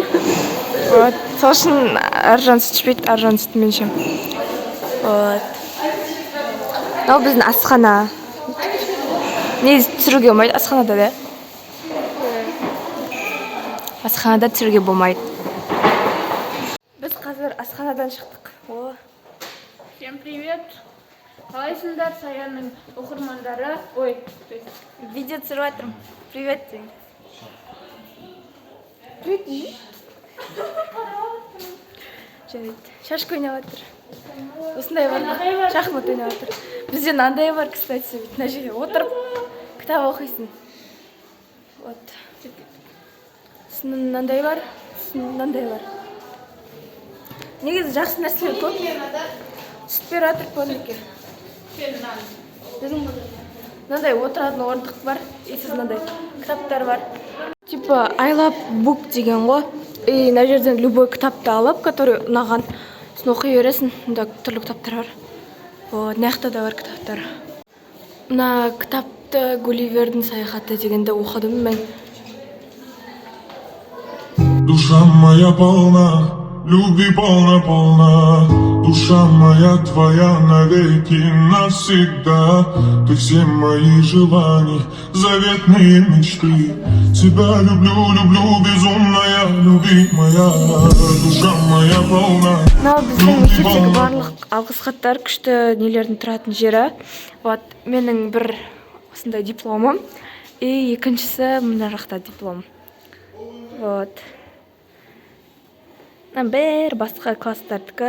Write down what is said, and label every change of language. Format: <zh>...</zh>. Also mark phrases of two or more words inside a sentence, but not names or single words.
<kk>Вот, сол үшін Аржан сүт ішпейді, Аржан сүт мен ішем. Вот. Мынау біздің асхана. Негізі түсіруге болмайды, асханада да. Асханада түсіруге болмайды. Біз қазір асханадан шықтық. О.</kk> <ru>Всем привет.</ru> <kk>Қалайсыңдар, Саянның оқырмандары? Ой, Видео түсіріп жатырмын. Привет дең. Привет дең. Жарайды. Шашка ойнап жатыр. Осындай бар. Шахмат ойнап жатыр. Бізде мынандай бар, кстати, мына жерге отырып кітап оқисың. Вот. Мынандай бар, мынандай бар. Негізі жақсы нәрселер көп. Сүт беріп жатыр полдникке. Біздің мынандай отыратын орындық бар, сіз мынандай кітаптар бар. Типа</kk> <en>I love book</en> <kk>деген ғой. Мына жерден любой кітапты алып, который ұнаған, сосын оқи бересің. Мында түрлі кітаптар бар. Мына жақта да бар кітаптар. Мына кітапты Гулливердің саяхаты дегенді оқыдым мен.</kk> <ru>Душа моя полна, любви полна. Душа моя твоя навеки навсегда. Ты все мои желания, заветные мечты. Тебя люблю, безумная, любимая. Душа моя полна.</ru> <kk>Мынау біздің мектептегі барлық алғыс хаттар күшті нелердің тұратын жері. Вот, менің бір осындай дипломым. И екіншісі мына жақта диплом. Вот. Бір басқа класстардікі.</kk>